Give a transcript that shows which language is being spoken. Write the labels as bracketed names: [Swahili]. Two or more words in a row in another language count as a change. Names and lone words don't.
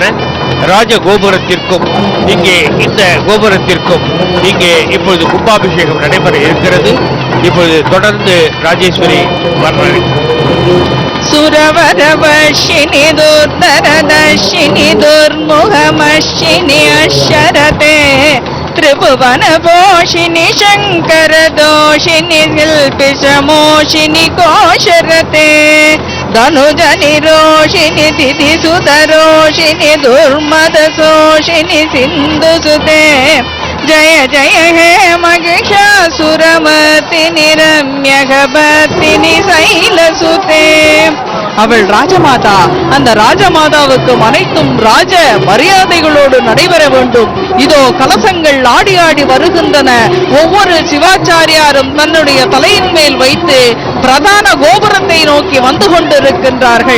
[Tamil] ராஜ கோபுரத்திற்கும் இங்கே இந்த கோபுரத்திற்கும் இங்கே இப்பொழுது கும்பாபிஷேகம் நடைபெற இருக்கிறது. இப்பொழுது தொடர்ந்து ராஜேஸ்வரி வர்றாரு. [Sanskrit] सुरवरवर्षिणि दुर्धरधर्षिणि दुर्मुखमर्षिणि अषरते त्रिभुवन पोषिणि शंकर दोषिणि शिल्पिशमोषिणि कोशरते धनुज निरोषिणि तिथि सुतरोषिणि दुर्मद सोषिणि सिंधु सुते जय जय हे महिषासुरमर्दिनि रम्यगभर्दिनि शैलसुते. [Tamil] அவள் ராஜமாதா. அந்த ராஜமாதாவுக்கு அனைத்தும் ராஜ மரியாதைகளோடு நடைபெற வேண்டும். இதோ கலசங்கள் ஆடி ஆடி வருகின்றன. ஒவ்வொரு சிவாச்சாரியாரும் தன்னுடைய தலையின் மேல் வைத்து பிரதான கோபுரத்தை நோக்கி வந்து கொண்டிருக்கின்றார்கள்.